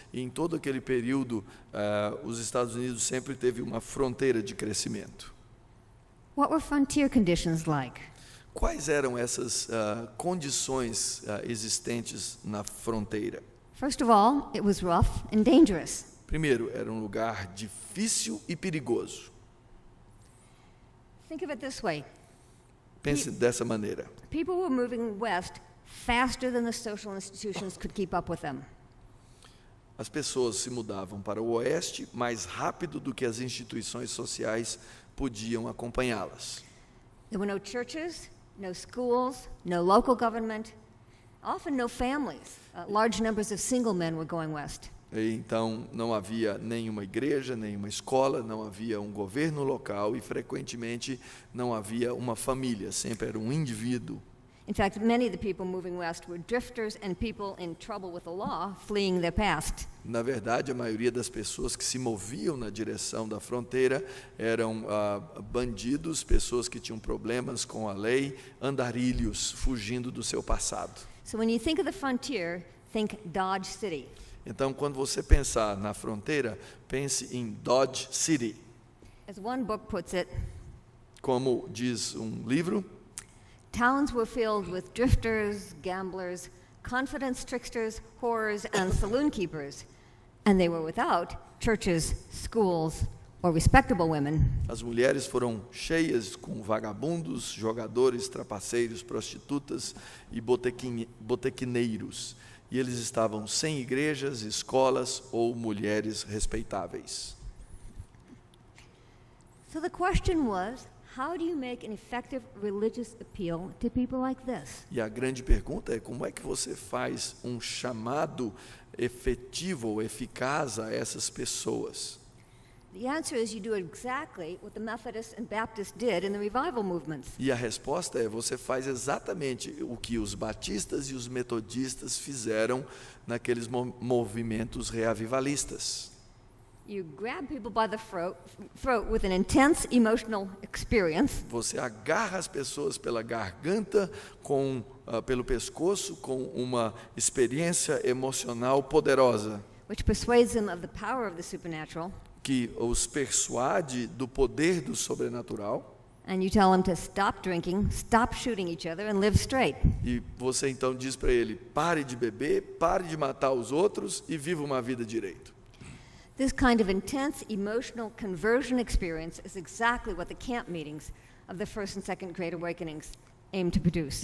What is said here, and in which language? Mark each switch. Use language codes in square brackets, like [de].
[pt] E em todo aquele período, os Estados Unidos sempre teve uma fronteira de crescimento. [en] What were frontier conditions like? [pt] Quais eram essas condições existentes na fronteira? [en] First of all, it was rough and dangerous. [pt] Primeiro, era um lugar difícil e perigoso. [en] Think of it this way. [pt] Pense dessa maneira. [en] People were moving west faster than the social institutions could keep up with them. [pt] As pessoas se mudavam para o oeste mais rápido do que as instituições sociais podiam acompanhá-las. [en] There were no churches, no schools, no local government, often no families. Large numbers of single men were going west. [pt] E então não havia nenhuma igreja, nenhuma escola, não havia um governo local e frequentemente não havia uma família, sempre era um indivíduo. [en] In fact, many of the people moving west were drifters and people in trouble with the law, fleeing their past. [pt] Na verdade, a maioria das pessoas que se moviam na direção da fronteira eram bandidos, pessoas que tinham problemas com a lei, andarilhos, fugindo do seu passado. [en] So when you think of the frontier, think Dodge City. [pt] Então, quando você pensar na fronteira, pense em Dodge City. [en] As one book puts it, [pt] Como diz um livro, [en] towns were filled with drifters, gamblers, confidence tricksters, whores, and saloon keepers, and they were without churches, schools, or respectable women. [pt] as mulheres foram cheias com vagabundos, jogadores, trapaceiros, prostitutas e botequineiros. E eles estavam sem igrejas, escolas ou mulheres respeitáveis. [en] So the question was, how do you make an effective religious appeal to people like this? [pt] E a grande pergunta é como é que você faz um chamado efetivo ou eficaz a essas pessoas? [en] The answer is you do exactly what the Methodists and Baptists did in the revival movements. [pt] E a resposta é, você faz exatamente o que os batistas e os metodistas fizeram naqueles movimentos reavivalistas. [en] You grab people by the throat with an intense emotional experience, [pt] Você agarra as pessoas pela garganta, pelo pescoço, com uma experiência emocional poderosa, [en] which persuades them of the power of the supernatural, [pt] que os persuade do poder do sobrenatural. [en] and you tell them to stop drinking, stop shooting each other, and live straight. [pt] E você então diz para ele, pare de beber, pare de matar os outros e viva uma vida direito. [en] This kind of intense emotional conversion experience is exactly what the camp meetings of the first and second Great Awakenings aim to produce.